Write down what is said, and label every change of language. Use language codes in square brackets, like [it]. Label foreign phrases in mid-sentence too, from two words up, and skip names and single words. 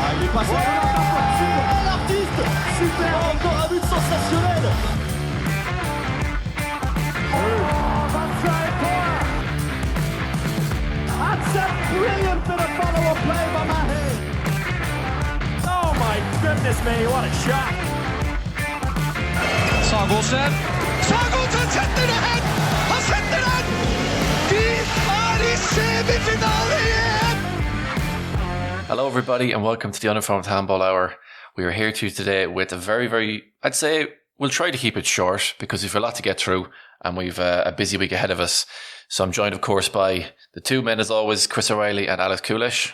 [fr] passe l'artiste. Super, encore un but sensationnel. [en] That's a brilliant bit of follow-up play by Mahe. Oh my goodness me, what a shot. [no] Sagosen setter det hen! Han setter den! De er i semifinale igjen! [en] Hello everybody and welcome to the Uninformed Handball Hour. We are here to you today with a very, I'd say we'll try to keep it short because we've a lot to get through and we've a busy week ahead of us. So I'm joined of course by the two men as always, Chris O'Reilly and Alex Coolish.